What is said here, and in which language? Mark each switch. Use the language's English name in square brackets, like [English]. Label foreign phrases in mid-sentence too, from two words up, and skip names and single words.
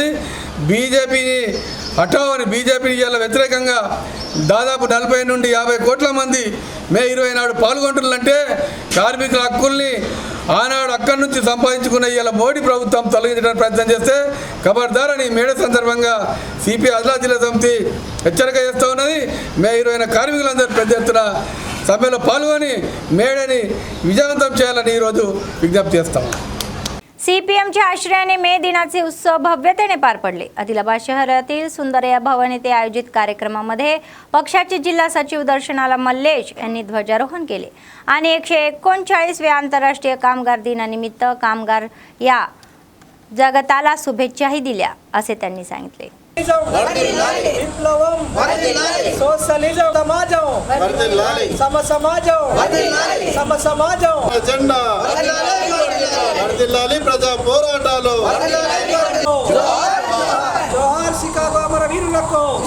[Telugu] బీజేపీని హఠావని బీజేపీని ఇలా వ్యతిరేకంగా దాదాపు 40 నుండి 50 కోట్ల మంది మే 20 నాడు పాల్గొంటున్నారంటే కార్మికుల హక్కుల్ని ఆనాడు అక్కడి నుంచి సంపాదించుకున్న ఇలా మోడీ ప్రభుత్వం తొలగించడానికి ప్రయత్నం చేస్తే ఖబర్దార్ అని మేడే సందర్భంగా సిపిఐ ఆదిలాబాద్ జిల్లా సమితి హెచ్చరిక చేస్తూ ఉన్నది. మే 20న కార్మికులందరూ పెద్ద ఎత్తున సభలో పాల్గొని మేడని విజయవంతం చేయాలని ఈరోజు విజ్ఞప్తి చేస్తాం. [Marathi] सीपीएमच्या आश्रयाने मे दिनाचे उत्सव भव्यतेने पार पडले. आदिलाबाद शहरातील सुंदरया भवन येथे आयोजित कार्यक्रमामध्ये पक्षाचे जिल्हा सचिव दर्शनाला मल्लेश यांनी ध्वजारोहण केले आणि 139व्या आंतरराष्ट्रीय कामगार दिनानिमित्त कामगार या जगताला शुभेच्छाही दिल्या असे त्यांनी सांगितले. [Telugu] విప్లవం సోషలిజం సమాజం సమసమాజం జెండా వర్ధిల్లాలి ప్రజా పోరాటాలు జోహార్ షికాగో అమర వీరులకు